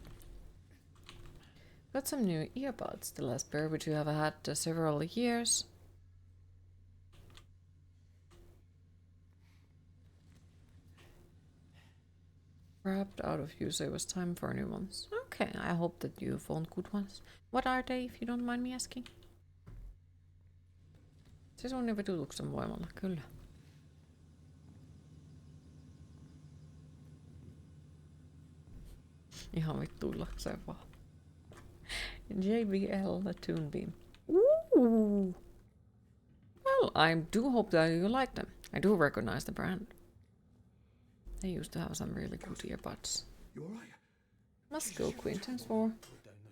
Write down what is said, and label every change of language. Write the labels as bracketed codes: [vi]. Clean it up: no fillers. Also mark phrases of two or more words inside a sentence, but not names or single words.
[en] Got some new earbuds, the last pair which you have had several years. Grabbed out of you, so it was time for new ones. Okay, I hope that you found good ones. What are they, if you don't mind me asking? [fi] Se on vetutuksen voimalla, kyllä. Ihan vittuillakseen vaan. [en] JBL, the Toon Beam. Ooh! Well, I do hope that you like them. I do recognize the brand. They used to have some really good earbuds. You alright? Must go, Quintance, for